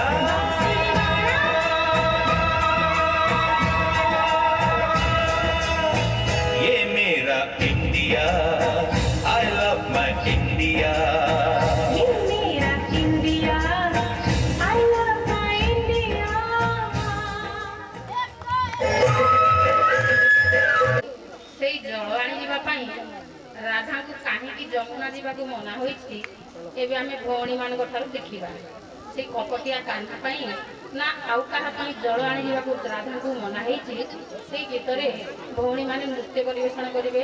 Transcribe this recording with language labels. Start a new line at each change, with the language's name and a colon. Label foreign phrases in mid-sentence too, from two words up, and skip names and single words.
Hindi: बांसुरी वाला। ये मेरा इंडिया,
English: I love my India।
Hindi: ये मेरा इंडिया,
English: I love my India।
Odia: ସେଇ ଜଳ ଆଣିଯିବା ପାଇଁ ରାଧାଙ୍କୁ କାହିଁକି ଯମୁନା ଯିବାକୁ ମନା ହୋଇଛି ଏବେ ଆମେ ଭଉଣୀମାନଙ୍କ ଠାରୁ ଦେଖିବା। ସେଇ କପଟିଆ କାହ୍ନା ପାଇଁ ନା ଆଉ କାହା ପାଇଁ ଜଳ ଆଣିଯିବାକୁ ରାଧାଙ୍କୁ ମନା ହେଇଛି ସେଇ ଗୀତରେ ଭଉଣୀମାନେ ନୃତ୍ୟ ପରିବେଷଣ କରିବେ।